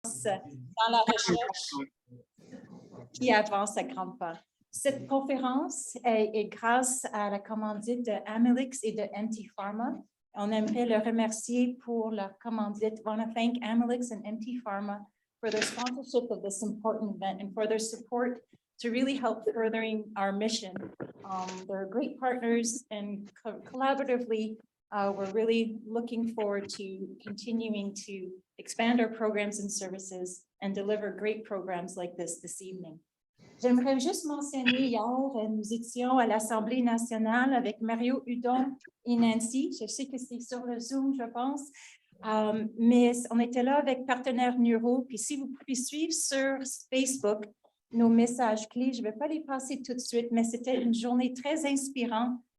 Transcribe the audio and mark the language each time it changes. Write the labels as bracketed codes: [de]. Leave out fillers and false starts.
[fr] dans la recherche qui avance à grands pas. Cette conférence est grâce à la commandite de Amylyx et de MT Pharma. On aimerait le remercier pour leur commandite. [en] I want to thank Amylyx and MT Pharma for their sponsorship of this important event and for their support to really help furthering our mission. They're great partners, and collaboratively, we're really looking forward to continuing to expand our programs and services and deliver great programs like this evening. [fr] J'aimerais juste mentionner, hier, nous étions à l'Assemblée nationale avec Mario Hudon et Nancy. Je sais que c'est sur le Zoom, je pense. Mais on était là avec Partenaires Neuro. Puis si vous pouvez suivre sur Facebook nos messages clés, je ne vais pas les passer tout de suite, mais c'était une journée très inspirante.